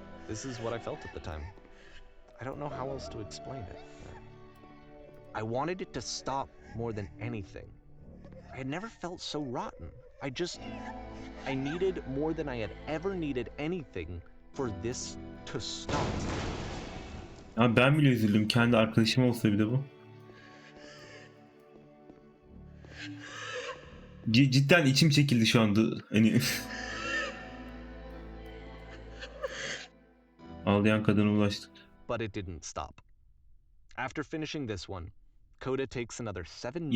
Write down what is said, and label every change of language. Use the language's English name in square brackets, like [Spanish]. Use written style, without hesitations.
[English] This is what I felt at the time. I don't know how else to explain it. I wanted it to stop more than anything. I had never felt so rotten. I needed more than I had ever needed anything for this to stop. [Turkish] Abi ben bile üzüldüm. Kendi arkadaşım olsa bir de bu. Cidden içim çekildi şu anda. Hani ağlayan kadına ulaştık. [English] But it didn't stop. After finishing this one, Coda takes another 7